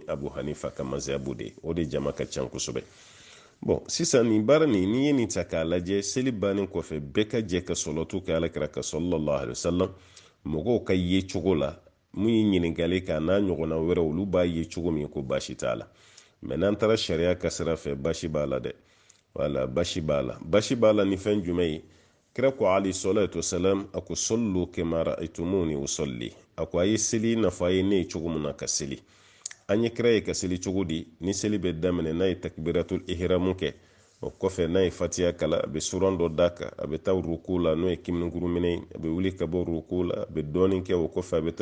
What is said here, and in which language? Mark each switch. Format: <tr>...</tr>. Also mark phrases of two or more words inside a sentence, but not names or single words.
<bm>abu hanifa ka mazhabu de o de jama ka ca kosɛbɛ bon sisan nin baara nin n'i ye nin ta k'a lajɛ seli bannen kɔfɛ bɛɛ ka jɛ ka sɔlɔtu kɛ alakira ka</bm> <ar>صلى الله عليه وسلم</ar> <bm>mɔgɔw ka ye cogo la mun ye ɲininkali k'a n'a ɲɔgɔnna wɛrɛ olu b'a ye cogo min ko baasi t'a la mɛ n'an taara sariya ka sira fɛ baasi b'a la dɛ wala baasi b'a la ni fɛn jumɛn ye kira ko</bm> <ar>عليه الصلاة والسلام</ar> <bm>a ko</bm> <ar>صلوا كما رأيتموني أصلي</ar> <bm>a ko a ye seli n'a fɔ a ye ne ye cogo min na ka seli an ye kira ye ka seli cogo di ni seli bɛ daminɛ n'a ye takbiratul ihramu kɛ o kɔfɛ n'a ye fatiya kala a bɛ suran dɔ d'a kan a bɛ taa ruku la n'o ye kiminikuruminɛ a bɛ wuli ka bɔ ruku la a bɛ dɔɔnin kɛ o kɔfɛ a bɛ taa</bm>